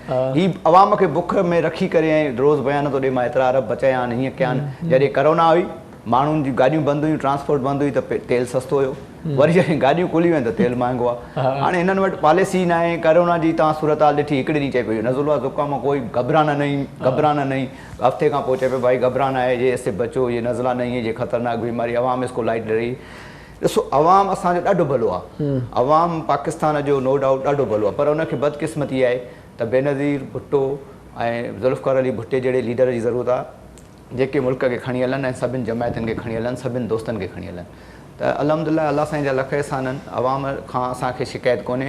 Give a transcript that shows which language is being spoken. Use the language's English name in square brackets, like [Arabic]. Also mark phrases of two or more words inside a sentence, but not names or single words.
[Sindhi] हीअ अवाम खे बुख में रखी करे ऐं रोज़ बयान थो ॾे मां एतिरा अरब बचाया आहिनि, हीअं कया आहिनि। जॾहिं करोना हुई माण्हुनि जी गाॾियूं बंदि हुयूं, ट्रांसपोर्ट बंदि हुई, त तेल सस्तो हुयो, वरी जॾहिं गाॾियूं खुली वियूं त तेल महांगो आहे। हाणे हिननि वटि पॉलिसी न आहे। करोना जी तव्हां सूरत हाल ॾिठी, हिकिड़े ॾींहुं चए पियो नज़ुल आहे ज़ुकाम, [Urdu] کوئی گھبرانا نہیں, [Sindhi] हफ़्ते खां पोइ चए पियो भाई [Urdu] گھبرانا ہے، یہ اس سے بچو، یہ نزلہ نہیں ہے، یہ خطرناک بیماری، عوام اس کو لائٹ رہی. [Sindhi] ॾिसो अवाम असांजो ॾाढो भलो आहे, अवाम पाकिस्तान जो [English] no doubt [Sindhi] ॾाढो भलो आहे, पर उनखे बदकिस्मती आहे त बेनज़ीर भुट्टो ऐं ज़ुल्फ़िकार अली भुट्टे जहिड़े लीडर जी ज़रूरत आहे जेके मुल्क खे खणी हलनि ऐं सभिनि जमायतुनि खे खणी हलनि, सभिनि दोस्तनि खे खणी हलनि। त अल्हम्दुलिल्लाह अल्लाह साईं जा लख एहसान आहिनि, अवाम खां असांखे शिकायत कोन्हे।